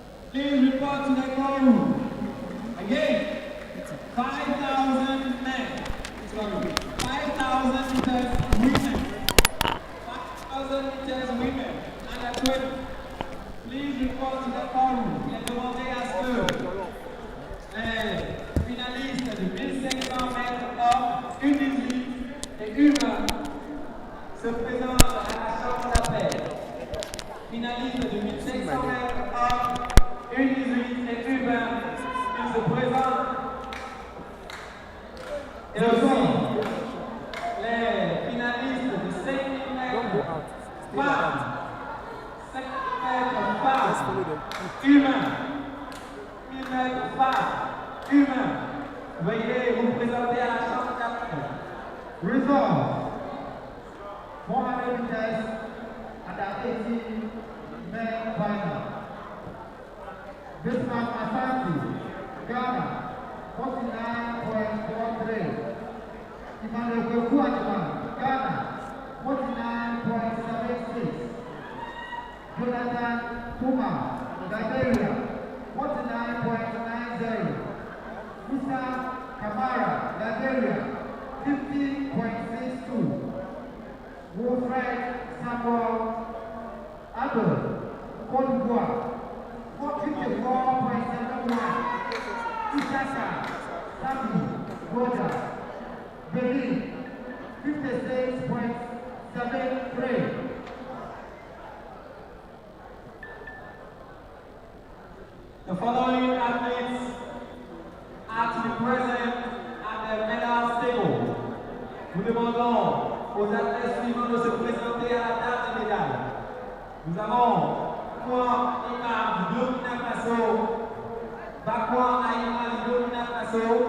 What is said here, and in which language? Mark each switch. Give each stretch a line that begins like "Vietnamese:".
English: Please report to the call. Again, 5,000 men. Sorry, 5,000 meters women. 5,000 meters women. Under 20. Please report to the call.
French: Il est demandé à ce que les finalistes de 1500 mètres hommes, U18 et U20 se présentent à la chambre d'appel. Finalistes de 1500 mètres hommes, U18 et U20, ils se présentent. Et aussi, les finalistes de 5000 mètres femmes, 5000 mètres femmes, humains, 1000 mètres femmes, humains. Veuillez vous présenter à la chambre d'appel.
English: Results 400 meters under 18 men final. Bismarck Asante, Ghana, 49.43. Emmanuel Kwekuadima, Ghana, 49.76. Jonathan Puma, Liberia, 49.90. Musa Kamara, Liberia, 50.62. Wilfred Samuel Abel, Côte d'Ivoire, 54.71. Ishaka Sami Goja, Benin, 56.73. The following athletes are to be present at the medal table.
French: Nous demandons aux athlètes suivants de se présenter à la table des médailles. Nous avons Bakwa Imam du Burkina Faso, Bakwa Aïma du Burkina Faso.